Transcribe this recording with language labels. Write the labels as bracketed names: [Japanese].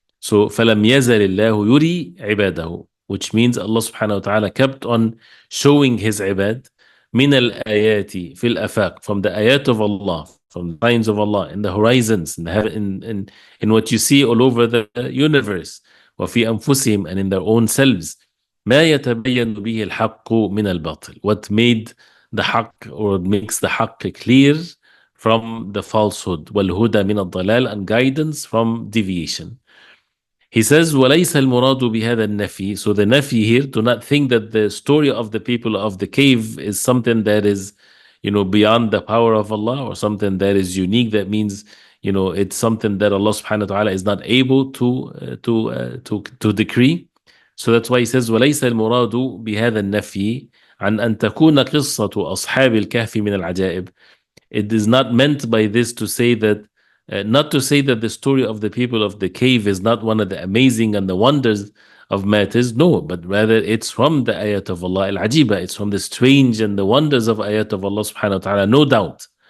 [English] So [Arabic] فَلَمْ يَزَلِ اللَّهُ يُرِي عِبَادَهُ, [English] which means Allah subhanahu wa ta'ala kept on showing his ibad [Arabic] من الآيات في الآفاق, [English] from the ayat of Allah, from the signs of Allah in the horizons, in what you see all over the universe, [Arabic] وفي أنفسهم, [English] and in their own selves, [Arabic] ما يتبين به الحق من الباطل, [English] what made the حق, or makes the حق clear from the falsehood, [Arabic] والهدى من الضلال, [English] and guidance from deviation. He says, [Arabic] وَلَيْسَ الْمُرَادُ بِهَذَا النَّفِي. [English] So the nafi here, do not think that the story of the people of the cave is something that is, beyond the power of Allah, or something that is unique. That means, it's something that Allah subhanahu wa ta'ala is not able to decree. So that's why he says, [Arabic] وَلَيْسَ الْمُرَادُ بِهَذَا النَّفِي عن أن تكون قصة أصحاب الكهف من العجائب. [English] It is not meant by this to say that, not to say that the story of the people of the cave is not one of the amazing and the wonders of matters. No, but rather it's from the ayat of Allah al-ajiba. It's from the strange and the wonders of ayat of Allah subhanahu wa ta'ala, no doubt.